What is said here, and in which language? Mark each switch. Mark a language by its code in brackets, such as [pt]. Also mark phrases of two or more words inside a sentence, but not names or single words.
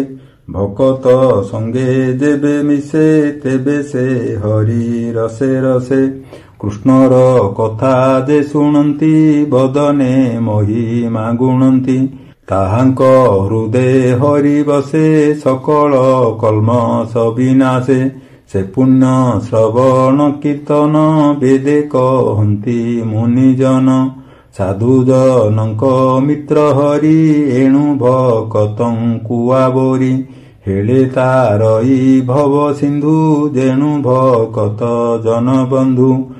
[or] ଭକତ ସଙ୍ଗେ ଯେବେ ମିଶେ ତେବେ ସେ ହରି ରସେ ରସେ। କୃଷ୍ଣର କଥା ଯେ ଶୁଣନ୍ତି ବଦନେ ମହିମା ଗୁଣନ୍ତି। ତାହାଙ୍କ ହୃଦୟ ହରି ବସେ ସକଳ କଲ୍ମଷ ବିନାଶେ। ସେ ପୁଣ୍ୟ ଶ୍ରବଣ କୀର୍ତ୍ତନ ବେଦେ କହନ୍ତି ମୁନିଜନ। ସାଧୁଜନଙ୍କ ମିତ୍ର ହରି ଏଣୁ ଭକତଙ୍କୁ ଆବୋରି। ହେଳେ ତାରଇ ଭବ ସିନ୍ଧୁ ଯେଣୁ ଭକତ ଜନ ବନ୍ଧୁ।